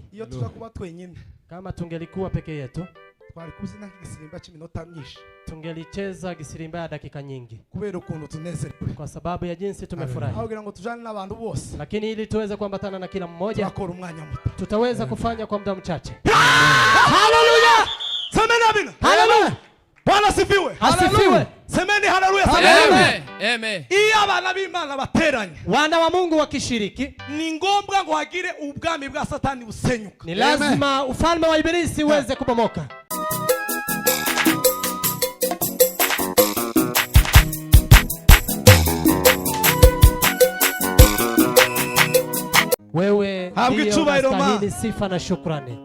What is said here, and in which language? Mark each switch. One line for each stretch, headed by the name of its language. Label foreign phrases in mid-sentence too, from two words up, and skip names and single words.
Swahili: Kama tungelikuwa peke yetu tungelicheza gisirimba ya dakika nyingi kwa sababu ya jinsi tumefurahi. Lakini ili tuweze kuambatana na kila mmoja tutaweza kufanya kwa muda mchache. Haleluya! Semeni amina. Haleluya! Bwana sifiwe. Asifiwe. Semeni haleluya. Amen. Amen.
Rundi: Iyo abana b'Imana bateranye,
Swahili: wana wa Mungu wakishiriki,
Rundi: ni ngombwa ngo hagire ubwami bwa Satani busenyuka.
Swahili: Ni lazima ufalme wa Ibilisi uweze kubomoka. Wewe ndiye unastahili sifa na shukrani.